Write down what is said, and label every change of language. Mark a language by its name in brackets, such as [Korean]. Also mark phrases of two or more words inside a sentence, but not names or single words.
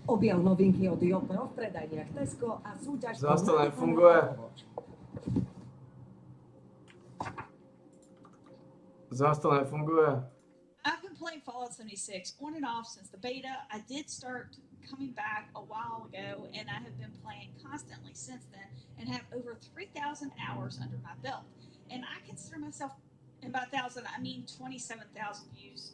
[Slovak] Objav novinky od Jotro v predajniach Tesco a súťaž... Zas to nefunguje. Zas to nefunguje. [English] I've been playing Fallout 76 on and off since the beta. I did start coming back a while ago, and I have been playing constantly since then and have over 3,000 hours under my belt. And I consider myself, and by 1,000, I mean 27,000 views.